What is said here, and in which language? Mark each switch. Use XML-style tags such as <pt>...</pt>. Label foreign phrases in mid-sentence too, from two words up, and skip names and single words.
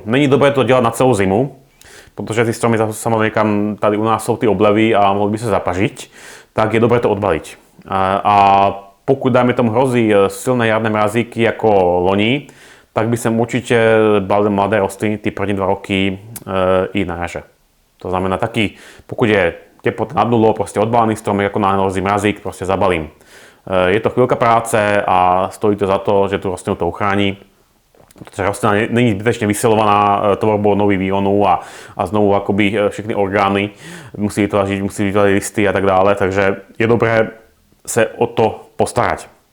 <cs>Není dobré to dělat na celou zimu, protože ty stromy samozřejmě tady u nás jsou ty oblevy a mohly by se zapařit, tak je dobré to odbalit.</cs> <sk>A pokud dajme tomu hrozí silné jarné mrazíky ako loni, tak by som určite balil mladé rostliny typ 1-2 roky</sk> <cs>i na jaře.</cs> <sk>To znamená taký, pokud je teplota nad nulou, proste odbalený stromek, ako na hrozí mrazík, proste zabalím. Je to chvíľka práce a stojí to za to, že tú rastlinu to uchrání. Pretože rastlina není zbytečne vysilovaná tvorbou nových výhonů a znovu akoby všechny orgány musí vytlačiť, listy</sk> <cs>a tak dále,</cs> <sk>takže</sk> <cs>je dobré se o to postarať.</cs>